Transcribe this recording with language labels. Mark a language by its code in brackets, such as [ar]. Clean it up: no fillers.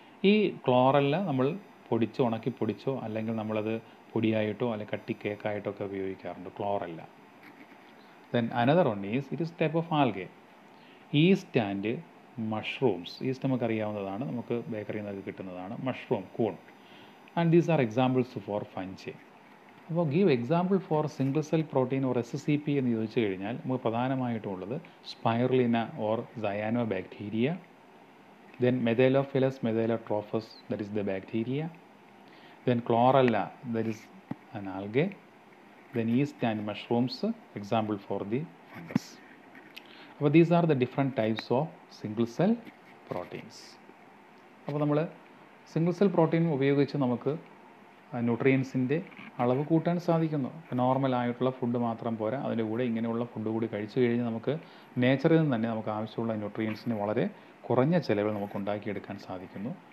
[ml] ഈ ക്ലോറല്ല നമ്മൾ പൊടിച്ചോ ഉണക്കി പൊടിച്ചോ അല്ലെങ്കിൽ നമ്മളത് പൊടിയായിട്ടോ അല്ലെങ്കിൽ കട്ടി കേക്കായിട്ടോ ഒക്കെ ഉപയോഗിക്കാറുണ്ട് chlorella. [en] Then another one is it is type of algae. Yeast and mushrooms. [ml] East നമുക്കറിയാവുന്നതാണ്, നമുക്ക് ബേക്കറിയിൽ നിന്നൊക്കെ കിട്ടുന്നതാണ്. [en] Mushroom, കൂൺ. And these are examples for fungi. അപ്പോൾ give example for single cell protein or SSCP [ml] എന്ന് ചോദിച്ചു കഴിഞ്ഞാൽ നമുക്ക് പ്രധാനമായിട്ടും ഉള്ളത് [en] Spirulina or cyanobacteria, then Methylophilus methylotrophus, that is the bacteria, then Chlorella, that is an algae, then yeast and mushrooms, example for the fungus. അപ്പോൾ these are the different types of single cell proteins. [ml] അപ്പോൾ നമ്മൾ single cell protein ഉപയോഗിച്ച് നമുക്ക് ന്യൂട്രിയൻസിൻ്റെ അളവ് കൂട്ടാൻ സാധിക്കുന്നു. നോർമലായിട്ടുള്ള food മാത്രം പോരാ, അതിൻ്റെ കൂടെ ഇങ്ങനെയുള്ള ഫുഡ് കൂടി കഴിച്ചു കഴിഞ്ഞാൽ നമുക്ക് നേച്ചറിൽ നിന്ന് തന്നെ നമുക്ക് ആവശ്യമുള്ള ന്യൂട്രിയൻസിന് വളരെ കുറഞ്ഞ ചിലവിൽ നമുക്ക് ഉണ്ടാക്കിയെടുക്കാൻ സാധിക്കുന്നു.